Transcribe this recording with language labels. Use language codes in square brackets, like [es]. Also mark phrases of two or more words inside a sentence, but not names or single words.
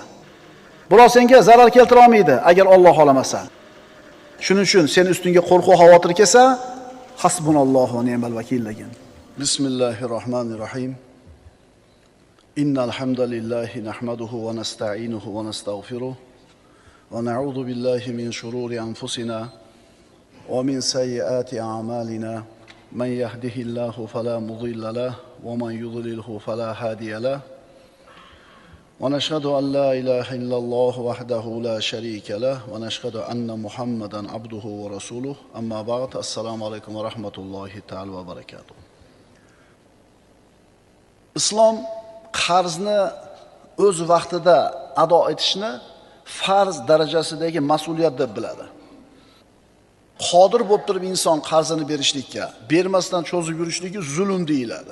[uz] Biroq senga zarar keltira olmaydi agar Alloh xohlamasa. Shuning uchun sen ustingga qo'rquv xavotir kelsa, [ar] حسبنا الله ونعم الوكيل [uz] degan. [ar] بسم الله الرحمن الرحيم. إن الحمد لله نحمده ونستعينه ونستغفره ونعوذ بالله من شرور أنفسنا ومن سيئات أعمالنا. من يهده الله فلا مضل له ومن يضلل فلا هادي له. ونشهد أن لا إله إلا الله وحده لا شريك له ونشهد أن محمدا عبده ورسوله أما بعد السلام عليكم ورحمة الله تعالى وبركاته. [uz] Islom qarzni o'z vaqtida ado etishni farz darajasidagi mas'uliyat deb biladi. Qodir bo'lib turib inson qarzini berishlikka, bermasdan cho'zib yurishligi zulm deyiladi.